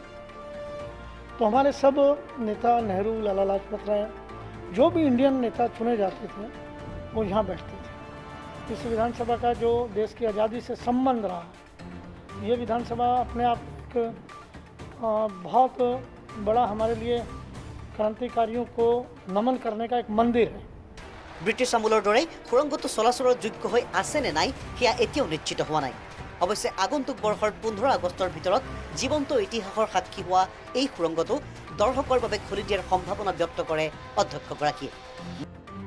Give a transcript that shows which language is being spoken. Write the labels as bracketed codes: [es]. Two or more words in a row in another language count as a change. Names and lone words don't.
[hi] तो हमारे सब नेता, नेहरू, लाला लाजपत राय, जो भी इंडियन नेता चुने जाते थे वो यहाँ बैठते थे। इस विधानसभा का जो देश की आज़ादी से संबंध रहा, ये विधानसभा अपने आप एक बहुत बड़ा हमारे लिए क्रांतिकारियों को नमन करने का एक मंदिर है। [as] ব্ৰিটিছ আমোলৰ দৰে সুৰংগটো চলাচলৰ যোগ্য হৈ আছে নে নাই সেয়া এতিয়াও নিশ্চিত হোৱা নাই। অৱশ্যে আগন্তুক বৰ্ষৰ 15 আগষ্টৰ ভিতৰত জীৱন্ত ইতিহাসৰ সাক্ষী হোৱা এই সুৰংগটো দৰ্শকৰ বাবে খুলি দিয়াৰ সম্ভাৱনা ব্যক্ত কৰে অধ্যক্ষগৰাকীয়ে।